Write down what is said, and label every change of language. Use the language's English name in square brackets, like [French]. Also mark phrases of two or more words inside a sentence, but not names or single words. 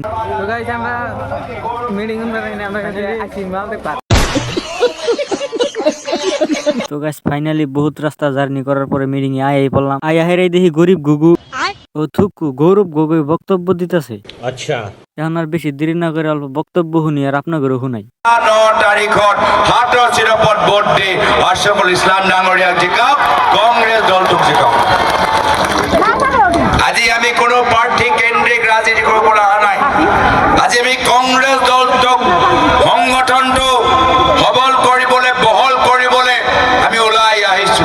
[Bangla] তো গাইস আমরা মিটিং আমরা আইছি মাল দেখবা। তো গাইস ফাইনালি বহুত রাস্তা জার্নি করার পরে মিটিং এ আয়াই পড়লাম। আয়া হেরাই দেখি গরিব গুগু ও থুকু গৌরব গগৈ বক্তব্য দিতেছে। আচ্ছা, এখন আর বেশি দেরি না করে অল্প বক্তব্য শুনি আর আপনাদেরও শুনাই। [Assamese] 9 তারিখত হাতৰ চিৰপত ভোট দি আশৰাফুল ইছলাম ডাঙৰীয়াক জিকাওক, কংগ্ৰেছ দলটোক জিকাওক। আজি আমি কোনো প্ৰাৰ্থী কেন্দ্ৰিক ৰাজনীতি কৰিবলৈ অহা নাই। আজি আমি কংগ্ৰেছ দলটোক সংগঠনটো সবল কৰিবলৈ, বহল কৰিবলৈ আমি ওলাই আহিছো।